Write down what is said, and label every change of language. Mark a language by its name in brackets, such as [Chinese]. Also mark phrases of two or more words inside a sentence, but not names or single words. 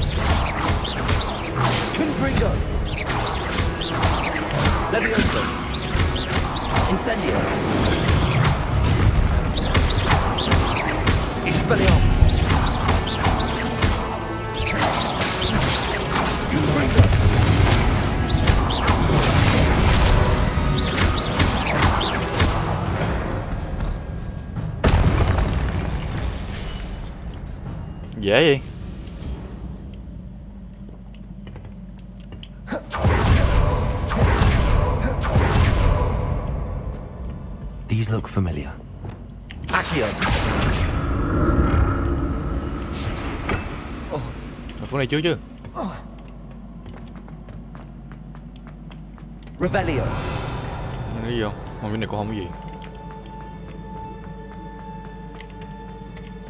[Vietnamese] Confringo. Leviosa. Incendio. Expelliarmus. Confringo. Dễ gì? [English] These look familiar. [Vietnamese] Accio. Ở phương này trước chứ. Revelio. Cái gì không? Không, cái này cũng không có gì.